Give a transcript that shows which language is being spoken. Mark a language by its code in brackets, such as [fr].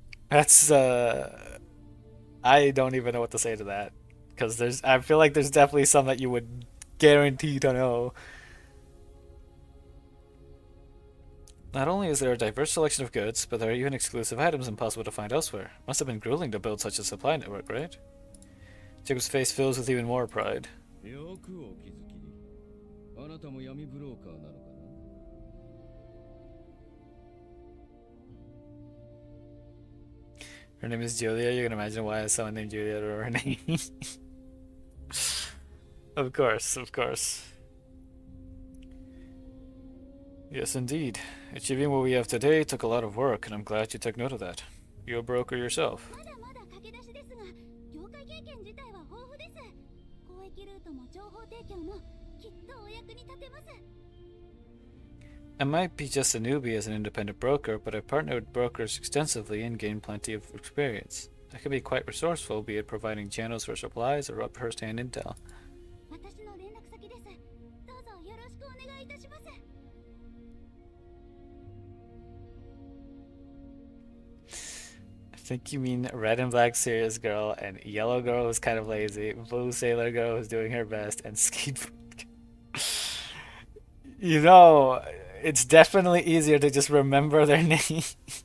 [en] That's I don't even know what to say to that, because I feel like there's definitely some that you would guarantee to know. Not only is there a diverse selection of goods, but there are even exclusive items impossible to find elsewhere. Must have been grueling to build such a supply network, right? Jacob's face fills with even more pride. [ja] よくお気づきに。あなたも闇ブローカーなのかな？ [en] Her name is Julia. You can imagine why someone named Julia wrote her name. Of course, of course. Yes, indeed. Achieving what we have today took a lot of work, and I'm glad you took note of that. You're a broker yourself. [ja] まだまだ駆け出しですが、業界経験自体は豊富です。交易ルートも情報提供もきっとお役に立てます。 [en] I might be just a newbie as an independent broker, but I've partnered with brokers extensively and gained plenty of experience. I can be quite resourceful, be it providing channels for supplies or first-hand intel. [ja] 私の連絡先です。どうぞよろしくお願いいたします。 [en] I think you mean red and black serious girl, and yellow girl who's kind of lazy, blue sailor girl who's doing her best, and skateboard. You know, it's definitely easier to just remember their names.